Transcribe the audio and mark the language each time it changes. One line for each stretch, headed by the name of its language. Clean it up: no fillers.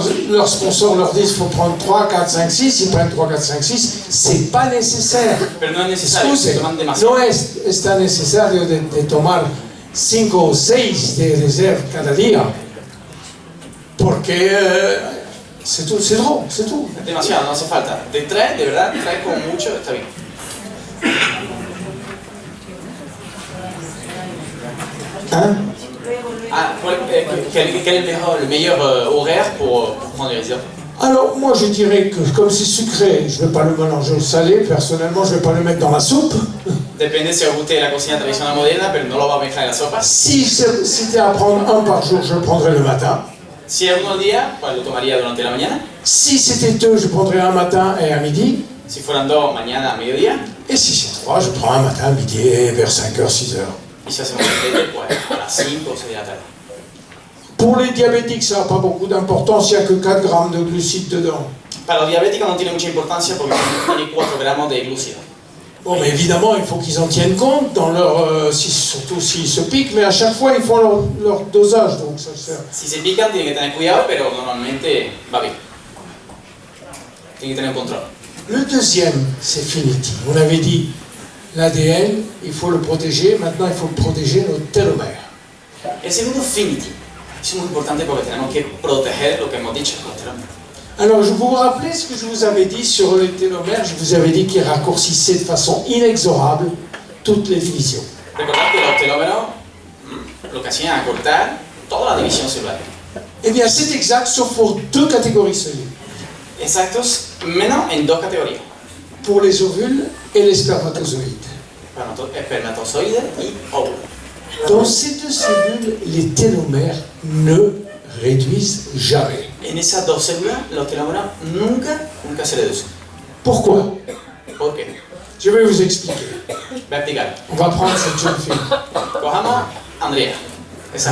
French: Leurs sponsors leur disent qu'il faut prendre 3, 4, 5, 6. Ils prennent 3, 4, 5, 6. C'est pas nécessaire.
Spanish: Pero no es necesario, se
French: Excuse,
Spanish: toman demasiado. no es tan necesario de tomar 5 o 6 de reserve cada día. Porque
French: c'est tout, c'est trop, c'est tout.
Spanish: Demasiado, no hace falta. De 3, de verdad, 3 como mucho, está bien. Hein?
French: Ah, quel est le meilleur horaire pour prendre les réserves? Alors, moi je dirais que comme c'est sucré, je ne vais pas le mélanger au salé. Personnellement, je ne vais pas le mettre dans la soupe.
Spanish: Depende si os guste la cocina tradicional moderna, pero no lo va a mezclar en la sopa.
French: Si c'était à prendre un par jour, je le prendrais le matin.
Spanish: Si es uno al día, pues lo tomaría durante la mañana.
French: Si c'était deux, je prendrais un matin et un midi.
Spanish: Si fueran dos, mañana a mediodía.
French: Et si c'est trois, je prends un matin, un midi et vers 5h, 6h.
Spanish: Y si hacemos un tete, pues a las 5 o 6 de la tarde.
French: Pour les diabétiques, ça n'a pas beaucoup d'importance, il n'y a que 4 grammes de glucides dedans.
Spanish: Para los diabéticos no tiene mucha importancia porque tiene 4 gramos de glúcido.
French: Bon, mais évidemment, il faut qu'ils en tiennent compte, dans leur, surtout s'ils se piquent, mais à chaque fois, ils font leur dosage, donc ça sert.
Spanish: Si se pican, tienen que tener cuidado, pero normalmente va bien. Tienen que tener control.
French: Le deuxième, c'est Finity. On avait dit, l'ADN, il faut le protéger, maintenant il faut protéger nos télomères.
Spanish: El segundo, Finity. Es muy importante porque tenemos que proteger lo que hemos dicho, los telómeros.
French: Alors, je vous rappelle ce que je vous avais dit sur les télomères. Je vous avais dit qu'ils raccourcissaient de façon inexorable toutes les divisions.
Spanish: Recordad que los telómeros lo que hacían acortar toda la división celular.
French: Eh bien, c'est exact, sauf pour deux catégories cellulaires.
Spanish: Exactos, menos en dos categorías.
French: Pour les ovules et les spermatozoïdes.
Spanish: Espermatozoides y óvulos.
French: Dans ces deux cellules, les télomères ne réduisent jamais.
Spanish: En esas dos células, los telómeros nunca se reducen.
French: Pourquoi?
Spanish: ¿Por qué?
French: Je vais vous expliquer.
Spanish: Voy a explicar.
French: On va prendre cette jeune fille.
Spanish: Cojamos a Andrea. Esa